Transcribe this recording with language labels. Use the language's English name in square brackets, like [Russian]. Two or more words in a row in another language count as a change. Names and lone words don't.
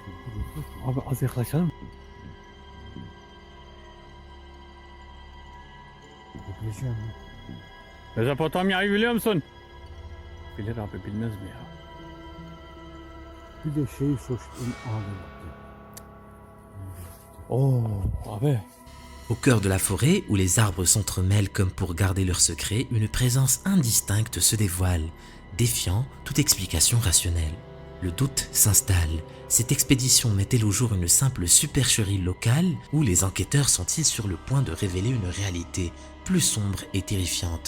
[Turkish] Abi az yaklaşalım. Yaklaşalım. Mezopotamya'yı biliyor musun? Bilir abi, bilmez mi ya? Bir de şeyi soştum abi. Oh abi. [French] Au cœur de la forêt, où les arbres s'entremêlent comme pour garder leur secret, une présence indistincte se dévoile, défiant toute explication rationnelle. Le doute s'installe. Cette expédition met-elle au jour une simple supercherie locale ou les enquêteurs sont-ils sur le point de révéler une réalité plus sombre et terrifiante?